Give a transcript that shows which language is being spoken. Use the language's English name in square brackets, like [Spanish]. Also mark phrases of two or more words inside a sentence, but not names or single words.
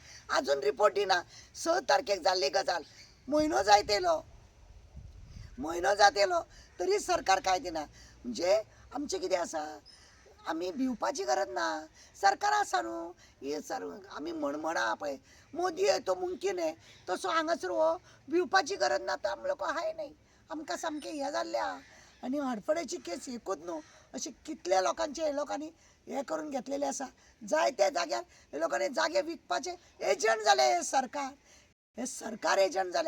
[Konkani] आजून रिपोर्ट दिना. 6 तारखेक जाल्ली गजाल, म्हयनो जायत येयलो तरी सरकार कांय दिना. म्हणजे आमचें कितें आसा, आमी भिवपाची गरज ना. सरकार आसा न्हू, ही आमी म्हणा पळय [Hindi] मोदी है तो मुमकीन है, [Konkani] तसो हांगासर हो भिवपाची गरज ना. तर आमी लोक हाय नाही. आमकां सामकें हें जाल्लें आहा. आनी हडफडेची केस एकूच न्हू, अशे कितले लोकांचे हे लोकांनी हे करून घेतलेले आसा. जाय त्या जाग्यार हे लोकांनी जागे विकपाचे एजंट जाले. हे सरकार एजंट जाल्या.